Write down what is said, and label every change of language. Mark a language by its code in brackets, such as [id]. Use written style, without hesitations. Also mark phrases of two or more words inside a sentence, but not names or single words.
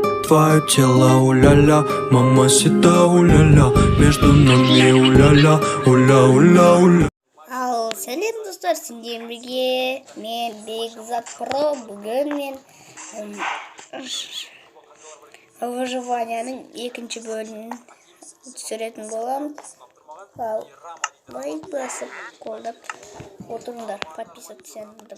[ru] твое тело, уля-ля, мамасита, уля-ля, между нами уля-ля, уля-уля-уля. [kk] Ал сәлем достар, сендермен бірге мен Бекзат Про. Бүгін мен выживанияның екінші бөлімін түсіретін боламын. Ал лайк басып қолдап отырыңдар, подписываться